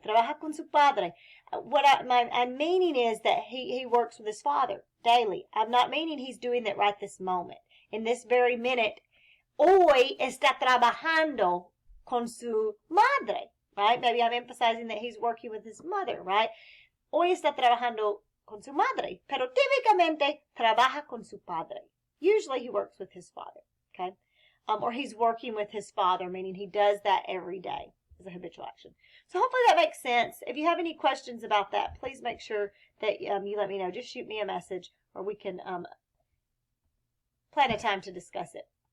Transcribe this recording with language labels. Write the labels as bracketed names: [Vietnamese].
[Spanish] Trabaja con su padre. [English] What I'm meaning is that he works with his father daily. I'm not meaning he's doing that right this moment. In this very minute, [Spanish] hoy está trabajando con su madre, [English] right? Maybe I'm emphasizing that he's working with his mother, right? [Spanish] Hoy está trabajando con su madre, pero típicamente trabaja con su padre. [English] Usually he works with his father, okay? Or he's working with his father, meaning he does that every day as a habitual action. So hopefully that makes sense. If you have any questions about that, please make sure that you let me know. Just shoot me a message, or we can plan a time to discuss it.